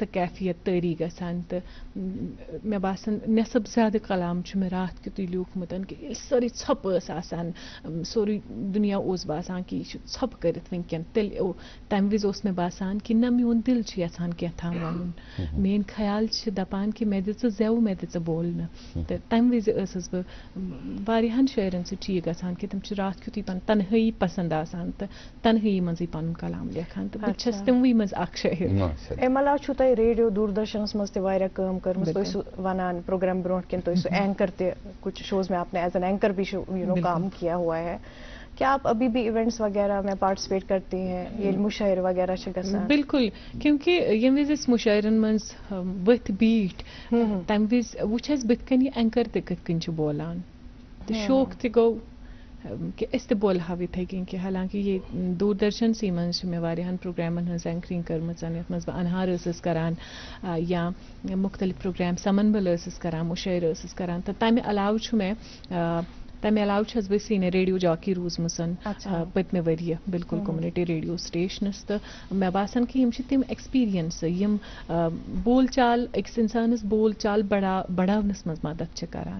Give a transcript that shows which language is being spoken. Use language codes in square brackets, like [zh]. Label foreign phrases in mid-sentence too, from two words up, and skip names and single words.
[ks] کیفیت تٲری گژھان تہٕ مےٚ باسان نٮ۪صب زیادٕ کلام چھُ مےٚ راتھ کیُتُے لیوٗکھمُت کہ ییٚلہِ سٲرٕے ژھۄپہٕ ٲس آسان سورُے دُنیا اوس باسان کہ یہِ چھُ ژھۄپہٕ کٔرِتھ وٕنکٮ۪ن تیٚلہِ تمہِ وِزِ اوس مےٚ باسان کہ نہ میون دل چھُ یژھان کینٛہہ تام ونُن میٲنۍ خیال چھِ دپان کہ مےٚ دِ ژٕ زٮ۪و مےٚ دِ ژٕ بولنہٕ تہٕ تمہِ وِزِ ٲسٕس بہٕ واریاہن شٲعرن سۭتۍ چھُ یہِ گژھان کہ تِم چھِ راتھ کیُتُے پنُن تنہٲیی پسنٛد آسان تہٕ تنہٲیی منٛزٕے پنُن کلام لیکھان تہٕ بہٕ چھس تِموٕے منٛز اکھ شٲعر. امہِ علاوٕ چھُو تۄہہِ ریڈیو دوٗردرشنس منٛز تہِ واریاہ کٲم کٔرمٕژ تُہۍ سُہ ونان پروگرام برونٛٹھ کِنۍ تُہۍ سُہ اینکر تہِ [ur] کچھ شوز میں آپ نے [en] as an anchor [ur] بھی کام کیا ہوا ہے کیا آپ ابھی بھی ایونٹس وغیرہ میں پارٹیسپیٹ کرتے ہیں [ks] ییٚلہِ مُشٲعرٕ وغیرہ چھِ گژھان؟ بالکل کیونکہ ییٚمہِ وِزِ أسۍ مُشٲعرن منٛز ؤتھۍ بیٖٹھۍ تمہِ وِزِ وٕچھ اَسہِ بٕتھِ کَنۍ یہِ اینکر تہِ کِتھ کٔنۍ چھُ بولان تہٕ شوق تہِ گوٚو کہ أسۍ تہِ بولہاو یِتھَے کٔنۍ کہ حالانکہ یہ دوٗردرشنسٕے منٛز چھِ مےٚ واریاہن پروگرامن ہٕنٛز اینکرِنٛگ کٔرمٕژ یتھ منٛز بہٕ انہار ٲسٕس کران یا مختلف پروگرام سمنبل ٲسٕس کران مُشٲعرٕ ٲسٕس کران تہٕ تمہِ علاوٕ چھُ مےٚ تمہِ علاوٕ چھس بہٕ [en] senior radio jockey [ks] روٗزمٕژ پٔتمہِ ؤرۍیہِ بالکل [en] community radio stations [ks] تہٕ مےٚ باسان کہ یِم چھِ تِم ایکسپیٖرینسہٕ یِم بول چال أکِس اِنسانس بول چال بڑاونس منٛز مدد چھِ کران.